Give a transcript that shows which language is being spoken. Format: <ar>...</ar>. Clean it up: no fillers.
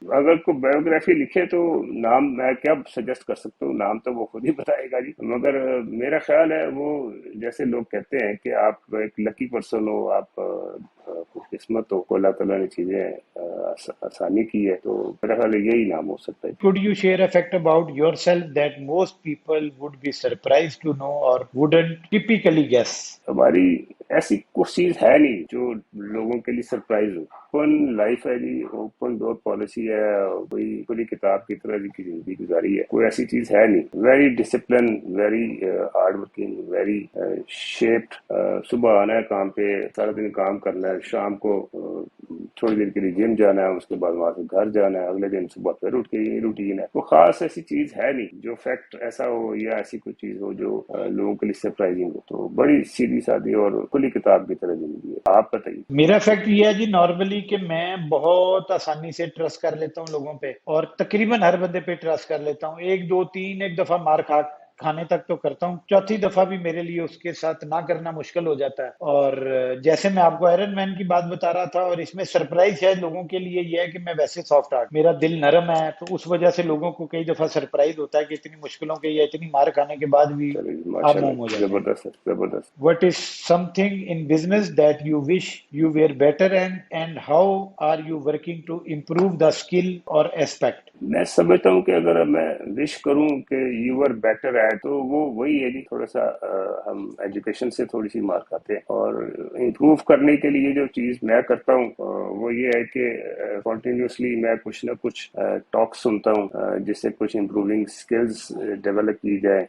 <ur>اگر کوئی بایوگرافی لکھے تو نام میں کیا سجیسٹ کر سکتا ہوں, نام تو وہ خود ہی بتائے گا جی. مگر میرا خیال ہے وہ جیسے لوگ کہتے ہیں کہ آپ ایک لکی پرسن ہو, آپ خوش قسمت ہو, کو اللہ تعالیٰ نے چیزیں آسانی کی ہے, تو میرا خیال ہے یہی نام ہو سکتا ہے.</ur> <en>Could you share a fact about yourself that most people would be surprised to know or wouldn't typically guess?</en> <ur>ہماری ایسی کوئی چیز ہے نہیں جو لوگوں کے لیے سرپرائز ہو. اوپن لائف ہے جی, اوپن ڈور پالیسی ہے, کوئی کھلی کتاب کی طرح کی زندگی گزاری ہے, کوئی ایسی چیز ہے نہیں.</ur> <en>Very discipline, very hard working, very shaped.</en> <ur>صبح آنا ہے کام پہ, سارا دن کام کرنا ہے, شام کو تھوڑی دیر کے لیے جم جانا ہے, اس کے بعد وہاں سے گھر جانا ہے, اگلے دن صبح پھر اٹھ کے یہ روٹین ہے. وہ خاص ایسی چیز ہے نہیں جو فیکٹ ایسا ہو یا ایسی کوئی چیز ہو جو لوگوں کے لیے سرپرائزنگ ہو. تو بڑی سیدھی سادی اور کھلی کتاب کی طرح زندگی ہے. آپ بتائیے. میرا فیکٹ یہ ہے جی نارملی کہ میں بہت آسانی سے ٹرسٹ کر لیتا ہوں لوگوں پہ, اور تقریباً ہر بندے پہ ٹرسٹ کر لیتا ہوں. ایک دو تین ایک دفعہ مار کھانے تک تو کرتا ہوں, چوتھی دفعہ بھی میرے لیے اس کے ساتھ نہ کرنا مشکل ہو جاتا ہے. اور جیسے میں آپ کو آئرن مین کی بات بتا رہا تھا, اور اس میں سرپرائز شاید لوگوں کے لیے یہ ہے کہ میں ویسے سافٹ ہارٹ, میرا دل نرم ہے, تو اس وجہ سے لوگوں کو کئی دفعہ سرپرائز ہوتا ہے کہ اتنی مشکلوں کے یا اتنی مار کھانے کے بعد بھی چلیے آپ ماشاء موم ہو اللہ, جاتے ہیں. زبردست ہے, زبردست.</ur> <en>What is something in business that you wish you were better in, and how are you working to improve the skill or aspect?</en> <ur>میں سمجھتا ہوں کہ اگر میں وش کروں کہ یو آر بیٹر ایٹ, تو وہ وہی ہے جی, تھوڑا سا ہم ایجوکیشن سے تھوڑی سی مار کھاتے ہیں. اور امپروو کرنے کے لیے جو چیز میں کرتا ہوں وہ یہ ہے کہ کنٹینیوسلی میں کچھ نہ کچھ ٹاک سنتا ہوں جس سے کچھ امپروونگ اسکلز ڈیولپ کی جائے.</ur>